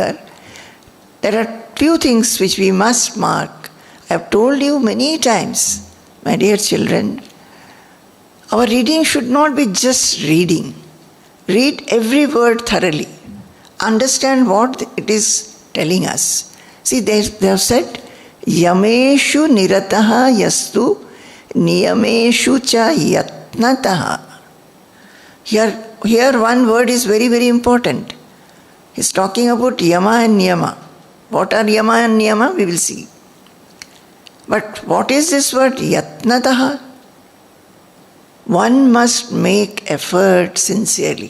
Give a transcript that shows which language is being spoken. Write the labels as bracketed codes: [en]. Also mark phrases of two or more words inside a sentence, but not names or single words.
[en] There are few things which we must mark I've told you many times, my dear children, our reading should not be just reading. Read every word thoroughly. Understand what it is telling us. See, they have said, [sa] Yameshu nirataha yastu niyameshu cha yatnataha. [en] Here one word is very, very important. He's talking about Yama and Niyama. What are Yama and Niyama? We will see. But what is this word yatnataha? One must make effort sincerely.